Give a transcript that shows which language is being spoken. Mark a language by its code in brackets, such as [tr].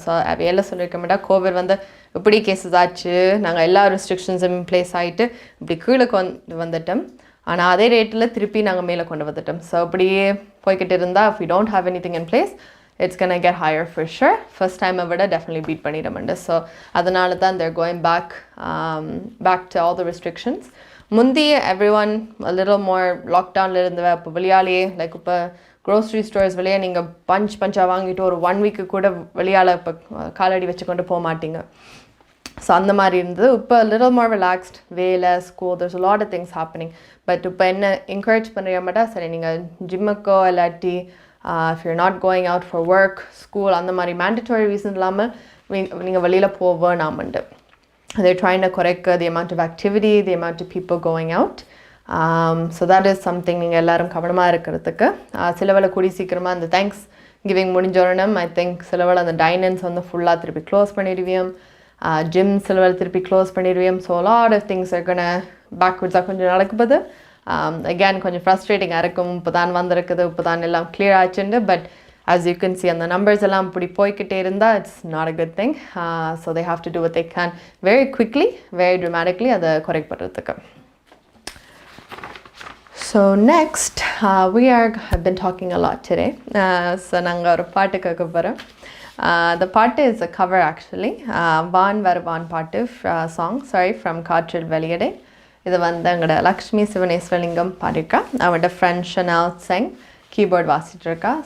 [ta] So அவையெல்லாம் சொல்லியிருக்க மாட்டா கோவிட் வந்து இப்படி கேசஸ் ஆச்சு நாங்கள் எல்லா ரெஸ்ட்ரிக்ஷன்ஸும் ப்ளேஸ் ஆகிட்டு இப்படி கீழே வந்துட்டோம். ஆனால் அதே ரேட்டில் திருப்பி நாங்கள் மேலே கொண்டு வந்துட்டோம். ஸோ அப்படியே போய்கிட்டு இருந்தால் [en] if we don't have anything in place it's gonna get higher for sure. First time [ta] விட [en] definitely beat [ta] பண்ணிடும்ண்டு. [en] so [ta] அதனால தான் [en] they're going back to all the restrictions. [ta] முந்தி [en] everyone a little more [ta] lockdownல இருந்தவ இப்போ வெளியாலேயே லைக் இப்போ க்ரோசரி ஸ்டோர்ஸ் வெளியே நீங்கள் பஞ்சாக வாங்கிட்டு ஒரு 1 வீக்கு கூட வெளியால் இப்போ காலடி வச்சு கொண்டு போக மாட்டீங்க. ஸோ அந்த மாதிரி இருந்தது. [en] இப்போ little more relaxed [ta] வேலை [en] School there's a lot of things happening. [ta] But இப்போ என்ன என்கரேஜ் பண்ணுற மாட்டா சரி நீங்கள் ஜிம்முக்கோ இல்லாட்டி [en] if you're not going out for work [ta] school அந்த மாதிரி [en] mandatory reason [ta] இல்லாமல் நீங்கள் வெளியில் போக வேணாமண்டு. [en] they're trying to [ta] குறைக்க [en] the amount of activity, the amount of people going out. So that is something [ta] நீங்கள் எல்லாரும் கவனமாக இருக்கிறதுக்கு. சிலவேளை கூடி சீக்கிரமாக அந்த தேங்க்ஸ் கிவிங் முடிஞ்சோடனும் [en] I think [ta] சிலவேளை அந்த டைனன்ஸ் வந்து ஃபுல்லாக திருப்பி க்ளோஸ் பண்ணிடுவியும். ஜிம் சிலவேளை திருப்பி close பண்ணிடுவியும். [en] so lot of things [ta] இருக்குன்னு பேக்வர்ட்ஸாக கொஞ்சம் நடக்குது. அகேன் கொஞ்சம் ஃப்ரஸ்ட்ரேட்டிங்காக இருக்கும். இப்போ தான் வந்திருக்குது இப்போ தான் எல்லாம் clear ஆச்சுண்டு. [en] but as you can see [ta] அந்த நம்பர்ஸ் எல்லாம் இப்படி போய்கிட்டே இருந்தால் [en] it's not a good thing. So they have to do what they can very quickly, very dramatically [ta] அதை குறைப்படுறதுக்கு. [en] So next, we have been talking a lot today. [ta] So நாங்கள் ஒரு பாட்டு கேட்க போகிறோம். [en] The [ta] பாட்டு [en] is a cover actually. [ta] வான் வருவான் பாட்டு song, from காற்றில் வெளியடை. இது வந்து எங்களோட லக்ஷ்மி சிவனேஸ்வரலிங்கம் பாடிருக்கா. அவரோட ஃப்ரெண்ட் ஷனல் சிங் கீபோர்ட் வாசிட்டு இருக்கா.